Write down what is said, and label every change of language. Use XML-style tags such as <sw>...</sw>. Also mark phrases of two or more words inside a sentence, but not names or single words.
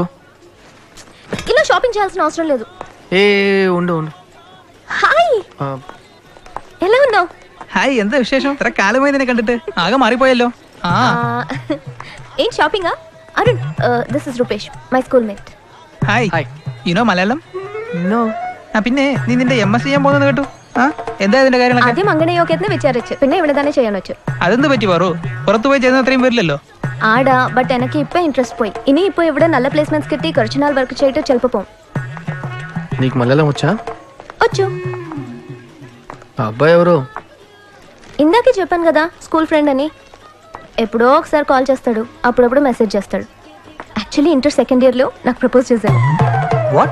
<te>ఇలా షాపింగ్ చేయాల్సిన అవసరం లేదు. ఏ ఉండు ఉండు. హాయ్, ఎలా ఉన్నావు? హాయ్, ఎంత విశేషం? కాలమైంది కంటే ఆగా మారిపోయాలో. ఏం షాపింగా? అరుణ్,</te> <en>this is Rupesh, my school mate.</en> <ml>ഹായ് ഹായ്.</ml> <en>you know മലയാളം?</en> <ml>നോ. പിന്നെ നീ നിന്റെ MSc ചെയ്യാൻ പോകുന്നത് കേട്ടു. എന്താ ഇതിന്റെ കാര്യങ്ങളൊക്കെ? ആദ്യം അങ്ങനെയൊക്കെ വിചാരിച്ചു, പിന്നെ ഇവിടെ തന്നെ ചെയ്യാൻ വെച്ചു. അതെന്ത് പറ്റി പറു? പുറത്തു പോയി ചെയ്യുന്ന അത്രയും വരില്ലല്ലോ. ആടാ, ബട്ട് എനിക്ക് ഇപ്പൊ ഇൻട്രസ്റ്റ് പോയി. ഇനി ഇപ്പൊ ഇവിടെ നല്ല പ്ലേസ്മെന്റ്స్ കിട്ടി കുറച്ച് നാൾ വർക്ക് ചെയ്തിട്ട് ചിലപ്പോ പോകും.</ml> <te>నీకు మలయాళం వచ్చా? వచ్చు. ఆ అబ్బాయి ఎవరు? ఇందాకే చెప్పాను కదా,</te> <en>school friend</en> <te>అని. ఎప్పుడో ఒకసారి కాల్ చేస్తాడు, అప్పుడప్పుడు మెసేజ్ చేస్తాడు.</te> <en>actually inter second year</en> <te>లో నాకు ప్రపోజ్ చేశాడు. వాట్?</te>